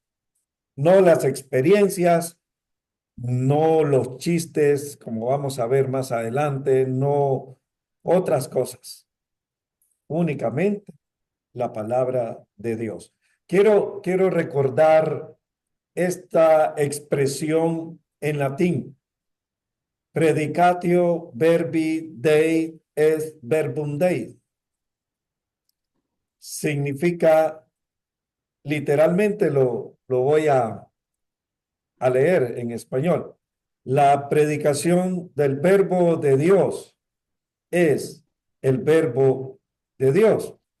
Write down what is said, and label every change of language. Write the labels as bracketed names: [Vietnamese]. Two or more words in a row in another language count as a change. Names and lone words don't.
[Spanish] No las experiencias, no los chistes, como vamos a ver más adelante, no otras cosas, únicamente la palabra de Dios. Quiero recordar esta expresión en latín: [Latin] predicatio verbi Dei est verbum Dei. [Spanish] Significa, literalmente lo voy a leer en español: la predicación del verbo de Dios es el verbo de Dios.